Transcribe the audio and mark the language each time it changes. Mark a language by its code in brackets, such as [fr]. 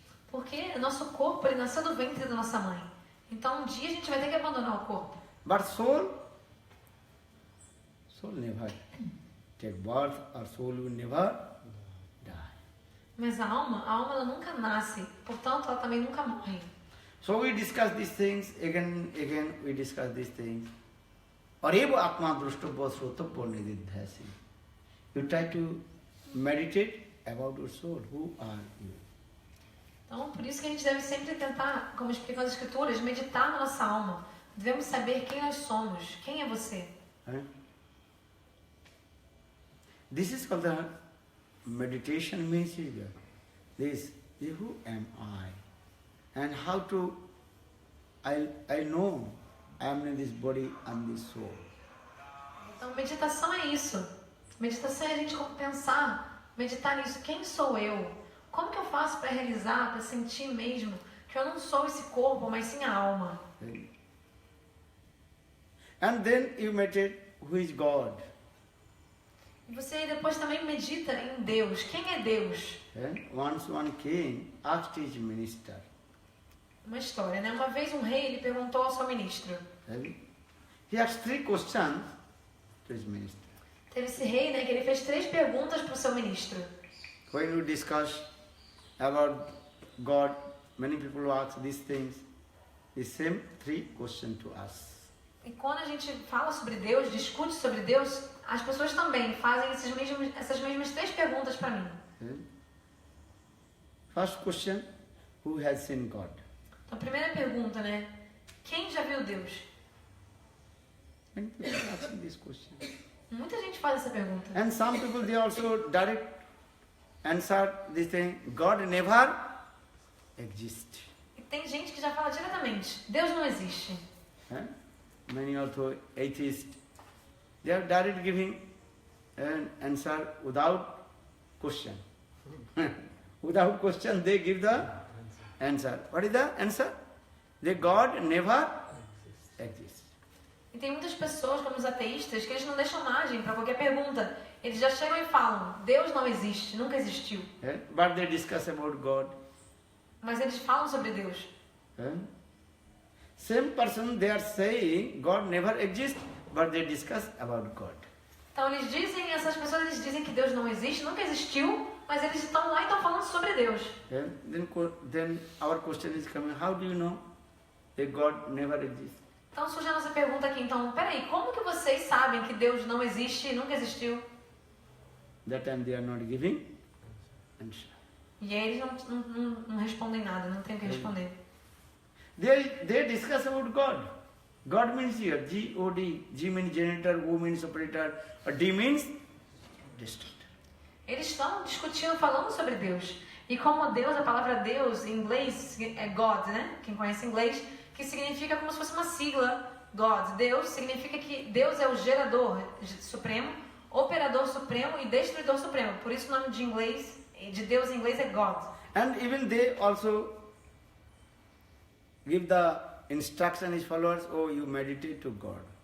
[pt] Porque nosso corpo, ele nasceu do ventre da nossa mãe. Então, um dia a gente vai ter que abandonar o corpo. [en] But soul never take birth, or soul will never die. [pt] Mas a alma ela nunca nasce, portanto, ela também nunca morre. [en] So we discuss these things, again we discuss these things. [sa] Areva atma drushtavya srotavya nididhyasi. [en] You try to meditate about your soul. Who are you? [pt] Então, por isso que a gente deve sempre tentar, como explicam as escrituras, meditar na nossa alma. Devemos saber quem nós somos. Quem é você? [en] This is called the meditation means this who am I? And how to I know I am in this body and this soul. [pt] Então, meditação é isso. Meditação é a gente pensar, meditar nisso. Quem sou eu? Como que eu faço para realizar, para sentir mesmo que eu não sou esse corpo, mas sim a alma? [en] And then you meditate who is God. [pt] E você depois também medita em Deus. Quem é Deus? [en] Once one king asked his minister. [pt] Uma história, né? Uma vez um rei, ele perguntou ao seu ministro. [en] He asked 3 questions to his minister. [pt] Teve esse rei, né, que ele fez 3 perguntas para o seu ministro. [en] When you discuss about God, many people ask these things. The same 3 questions to us. [pt] E quando a gente fala sobre Deus, discute sobre Deus, as pessoas também fazem essas mesmas 3 perguntas para mim. [en] First question, who has seen God? [pt] Então, a primeira pergunta, né? Quem já viu Deus? [en] Many people are asking this question. [pt] Muita gente faz essa pergunta. [en] And some people, they also direct answer this thing, God never exists. [pt] E tem gente que já fala diretamente, Deus não existe. [en] Many also atheists, they are directly giving an answer without question. Without question, they give the answer. What is the answer? The God never exists. [pt] E tem muitas pessoas, como os ateístas, que eles não deixam margem para qualquer pergunta. Eles já chegam e falam, Deus não existe, nunca existiu. [en] But they discuss about God. [pt] Mas eles falam sobre Deus. [en] Same person, they are saying God never exists, but they discuss about God. [pt] Então eles dizem, essas pessoas eles dizem que Deus não existe, nunca existiu, mas eles estão lá e estão falando sobre Deus. [en] Then our question is coming, how do you know that God never exists? [pt] Então surge a nossa pergunta aqui, então, peraí, como que vocês sabem que Deus não existe, nunca existiu? [en] That time they are not giving answer. [pt] E aí eles não respondem nada, não tem o que responder. [en] They discuss about God. God means here, G-O-D. G means generator, O means operator, D means destructor. [pt] Eles estão discutindo, falando sobre Deus. E como Deus, a palavra Deus em inglês é God, né? Quem conhece inglês, que significa como se fosse uma sigla, God. Deus significa que Deus é o gerador supremo, operador supremo e destruidor supremo. Por isso o nome de Deus em inglês é God. [en] And even they also give the instruction his followers, oh, you meditate to God.